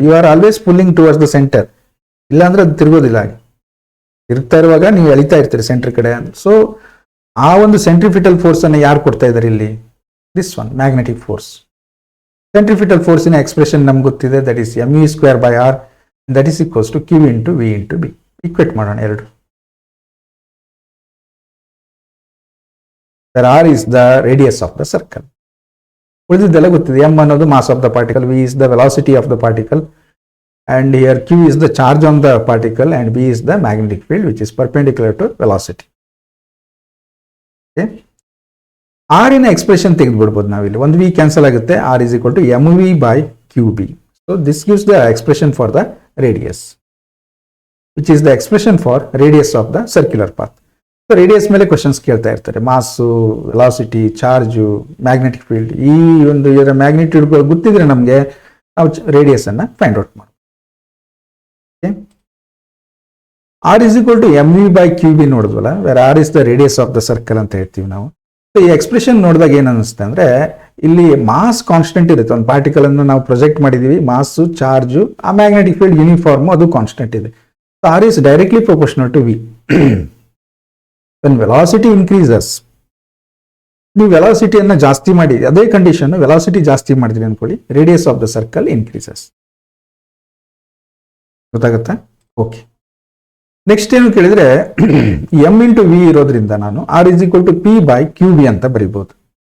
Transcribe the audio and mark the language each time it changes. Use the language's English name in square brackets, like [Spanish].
[English] You are always pulling towards the centre. [Kannada] ಇಲ್ಲಾಂದ್ರೆ ಅದು ತಿರುಗೋದಿಲ್ಲ. ತಿರುಗ್ತಾ ಇರುವಾಗ ನೀವು ಎಳಿತಾ ಇರ್ತೀರಿ ಸೆಂಟರ್ ಕಡೆ. ಸೊ ಆ ಒಂದು ಸೆಂಟ್ರಿಫಿಟಲ್ ಫೋರ್ಸ್ ಅನ್ನು ಯಾರು ಕೊಡ್ತಾ ಇದ್ದಾರೆ ಇಲ್ಲಿ? This one, magnetic force. ಸೆಂಟ್ರಿಫಿಟಲ್ ಫೋರ್ಸಿನ expression ನಮ್ಗೆ ಗೊತ್ತಿದೆ, that is mE²/r. [English] That is equals to Q into V into B. [Kannada] Equate ಮಾಡೋಣ ಎರಡು. [English] There R is the radius of the circle. [Kannada] ಉಳಿದಿದ್ದೆಲ್ಲ ಗೊತ್ತಿದೆ. [English] M [Kannada] ಅನ್ನೋದು [English] mass of the particle, V is the velocity of the particle, and here Q is the charge on the particle, and B is the magnetic field which is perpendicular to velocity. Okay. [Kannada] R in expression ತೆಗೆದುಬಿಡ್ಬೋದು ನಾವಿಲ್ಲಿ. ಒಂದು V cancel ಆಗುತ್ತೆ. [English] R is equal to mV/QB. So this gives the expression for the radius, which is the expression for radius of the circular path. [Kannada] So radius ಮೇಲೆ questions ಕೇಳ್ತಾ ಇರ್ತಾರೆ. ಮಾಸು, velocity, charge, magnetic field, ಈ ಒಂದು ಇದರ magnitude ಗೊತ್ತಿದ್ರೆ ನಮಗೆ ನಾವು radius ಅನ್ನ ಫೈಂಡ್ ಔಟ್ ಮಾಡ್ತೀವಿ. [English] R is equal to mV/QB [Kannada] ನೋಡಿದ್ವಲ್ಲ, [English] where R is the radius of the circle [Kannada] ಅಂತ ಹೇಳ್ತೀವಿ ನಾವು. ಈ ಎಕ್ಸ್ಪ್ರೆಷನ್ ನೋಡಿದಾಗ ಏನ್ ಅನಿಸುತ್ತೆ ಅಂದ್ರೆ, ಇಲ್ಲಿ ಮಾಸ್ ಕಾನ್ಸ್ಟೆಂಟ್ ಇರುತ್ತೆ. ಒಂದು ಪಾರ್ಟಿಕಲ್ ಅನ್ನು ನಾವು ಪ್ರೊಜೆಕ್ಟ್ ಮಾಡಿದೀವಿ, ಮಾಸು, ಚಾರ್ಜು, ಆ ಮ್ಯಾಗ್ನೆಟಿಕ್ ಫೀಲ್ಡ್ ಯೂನಿಫಾರ್ಮ್, ಅದು ಕಾನ್ಸ್ಟೆಂಟ್ ಇದೆ. [English] R is directly proportional to V. When velocity increases, [Kannada] ನೀವು ವೆಲಾಸಿಟಿಯನ್ನ ಜಾಸ್ತಿ ಮಾಡಿ, ಅದೇ ಕಂಡೀಷನ್, ವೆಲಾಸಿಟಿ ಜಾಸ್ತಿ ಮಾಡಿದ್ರಿ ಅನ್ಕೊಳ್ಳಿ, [English] Radius of the circle increases. [Kannada] ಗೊತ್ತಾಗತ್ತಾ? Okay. Next ಏನು ಕೇಳಿದ್ರೆ ಎಂ ಇಂಟು ವಿ ಇರೋದ್ರಿಂದ ನಾನು [English] R is equal to P by Q B [Kannada] ಅಂತ ಬರಿಬಹುದು.